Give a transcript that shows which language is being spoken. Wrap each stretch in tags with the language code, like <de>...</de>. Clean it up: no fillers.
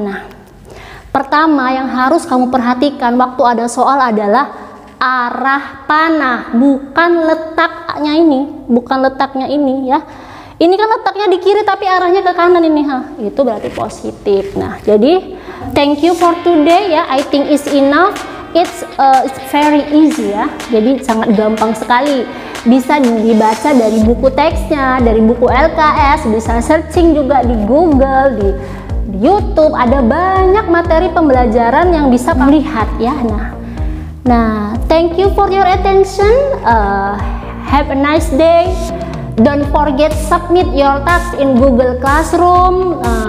<id>Nah, pertama yang harus kamu perhatikan waktu ada soal adalah arah panah, bukan letaknya ini ya. Ini kan letaknya di kiri tapi arahnya ke kanan ini, itu berarti positif. Nah, jadi</id> <en>thank you for today ya. I think it's enough. It's very easy ya.</en> <id>Jadi sangat gampang sekali. Bisa dibaca dari buku teksnya, dari buku LKS, bisa searching juga di Google, di YouTube. Ada banyak materi pembelajaran yang bisa kamu lihat ya.</id> <en>Nah, thank you for your attention. Have a nice day. Don't forget submit your task in Google Classroom.</en>